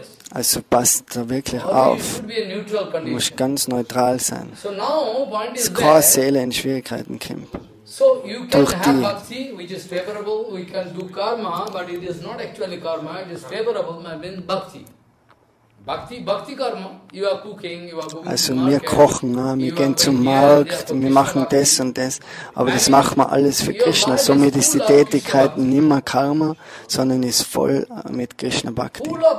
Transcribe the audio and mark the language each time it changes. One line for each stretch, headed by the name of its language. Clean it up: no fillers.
German: Also passt da wirklich auf. Du musst ganz neutral sein. Dass keine Seele in Schwierigkeiten kommt.
English: So you can have bhakti, which is favorable, we can do karma, but it is not actually karma, it is favorable, I mean bhakti. Bhakti karma, you are cooking, you are going
German: also wir kochen, wir gehen zum Markt, wir machen das und das, aber das machen wir alles für Krishna. Somit ist die Tätigkeit nicht mehr Karma, sondern ist voll mit Krishna Bhakti.